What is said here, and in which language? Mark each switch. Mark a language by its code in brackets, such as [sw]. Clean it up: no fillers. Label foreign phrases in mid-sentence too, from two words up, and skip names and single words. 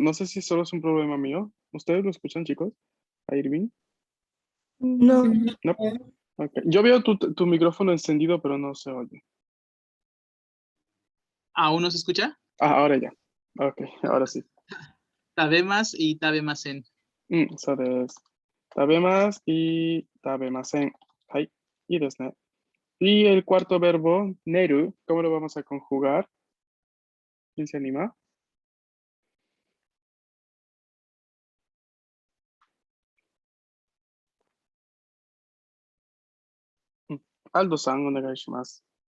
[es] No sé si solo es un problema mío. ¿Ustedes lo escuchan, chicos? ¿A Irving? No. No. Okay. Yo veo tu micrófono encendido, pero no se oye. ¿Aún no se escucha? Ah, ahora ya. Ok, ahora sí. [ja] Tabemas y tabemasen. そうです。食べますy 食べません。はい。いいですね。 [es] Y el cuarto verbo, neru, ¿cómo lo vamos a conjugar? ¿Quién se anima? Aldo-san, onegaishimasu.